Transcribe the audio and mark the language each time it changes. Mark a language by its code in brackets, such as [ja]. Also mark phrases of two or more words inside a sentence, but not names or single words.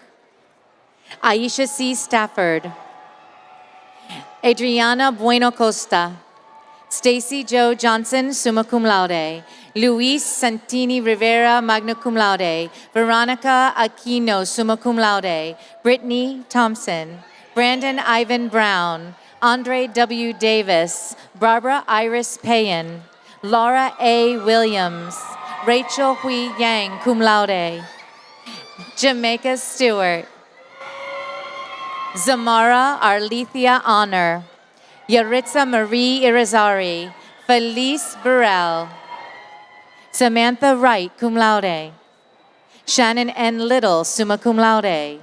[en] Aisha C. Stafford. Adriana Bueno Costa. Stacy Jo Johnson, [la] summa cum laude. [en] Luis Santini Rivera, [la] magna cum laude. [en] Veronica Aquino, [la] summa cum laude. [en] Brittany Thompson. Brandon Ivan Brown. Andre W. Davis. Barbara Iris Payan. Laura A. Williams. Rachel Hui Yang, [la] cum laude. [en] Jamaica Stewart. Zamara Arlethea Honor. Yaritza Marie Irizarry. Felice Burrell. Samantha Wright, [la] cum laude. [en] Shannon N. Little, [la] summa cum laude.